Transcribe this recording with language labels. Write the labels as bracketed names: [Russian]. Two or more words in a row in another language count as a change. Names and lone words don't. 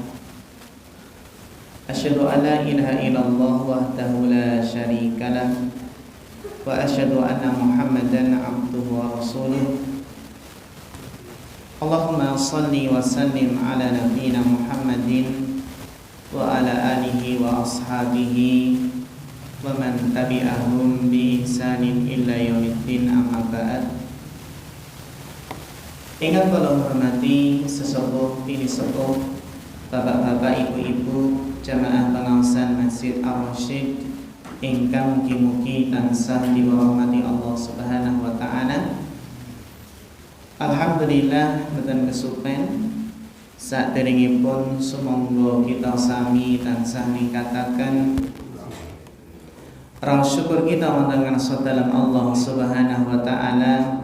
[Arabic] أشهد أن لا إله إلا الله وحده لا شريك له وأشهد أن محمدا عبده ورسوله. اللهم صل وسلم على نبينا محمد وعلى آله وأصحابه ومن تبعهم بإحسان إلا يوم الدين أما بعد. [Javanese] Ingkang kula hormati sesepuh bini sepuh, bapak-bapak, ibu-ibu, jamaah pengawasan Masjid Ar-Rasyid ingkang mugi-mugi tansah dirahmati [Arabic] الله سبحانه وتعالى. [Javanese] Alhamdulillah mboten kesupen saderengipun sumangga kita sami tansah ningkataken rasa syukur kita wonten ngarsa dalem [Arabic] الله سبحانه وتعالى.